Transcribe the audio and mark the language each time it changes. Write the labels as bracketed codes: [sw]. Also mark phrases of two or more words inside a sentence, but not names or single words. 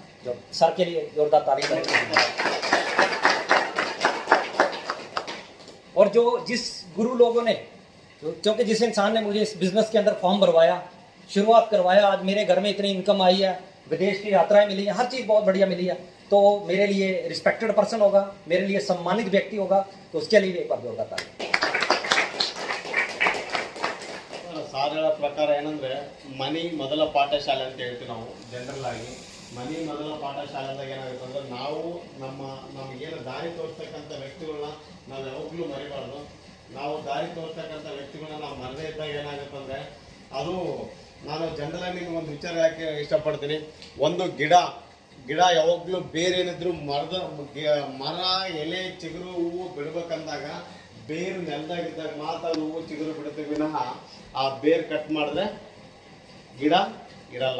[hi] जो सर के लिए जोरदार तालियां. और जो जिस गुरु लोगों ने, क्योंकि जिस इंसान ने मुझे इस बिजनेस के अंदर फॉर्म भरवाया, शुरुआत करवाया, आज मेरे घर में इतनी इनकम आई है, विदेश की यात्राएं मिली हैं, हर चीज़ बहुत बढ़िया मिली है, तो मेरे लिए [en] respected person [hi] होगा, मेरे लिए सम्मानित व्यक्ति होगा. तो उसके लिए भी एक बार जोरदार ताली. [kn] ಸಾರ್ ಹೇಳೋ ಪ್ರಕಾರ ಏನಂದ್ರೆ ಮನಿ ಮೊದಲ ಪಾಠಶಾಲೆ ಅಂತ ಹೇಳ್ತೀವಿ ನಾವು ಜನರಲ್ ಆಗಿ. ಮನಿ ಮೊದಲ ಪಾಠಶಾಲೆದಾಗ ಏನಾಗುತ್ತೆ ಅಂದ್ರೆ ನಾವು ನಮಗೇನು ದಾರಿ ತೋರಿಸ್ತಕ್ಕಂಥ ವ್ಯಕ್ತಿಗಳನ್ನ ನಾವು ಯಾವಾಗಲೂ ಮರಿಬಾರ್ದು. ನಾವು ದಾರಿ ತೋರಿಸ್ತಕ್ಕಂಥ ವ್ಯಕ್ತಿಗಳನ್ನ ನಾವು ಮರದೇ ಇದ್ದಾಗ ಏನಾಗುತ್ತೆ ಅಂದ್ರೆ ಅದು ನಾನು ಜನರಲ್ ಆಗಿ ಒಂದು ವಿಚಾರ ಯಾಕೆ ಇಷ್ಟಪಡ್ತೀನಿ, ಒಂದು ಗಿಡ ಯಾವಾಗಲೂ ಬೇರೆ ಏನಿದ್ರು ಮರ ಎಲೆ ಚಿಗುರು ಹೂವು ಬಿಡ್ಬೇಕಂದಾಗ ಬೇರು ನೆಲದಾಗಿದ್ದಾಗ ಮಾತ್ರ ಹೂವು ಚಿಗುರು ಬಿಡುತ್ತೆ ವಿನಃ ಆ ಬೇರು ಕಟ್ ಮಾಡಿದ್ರೆ ಗಿಡ ಇರಲ್ಲ.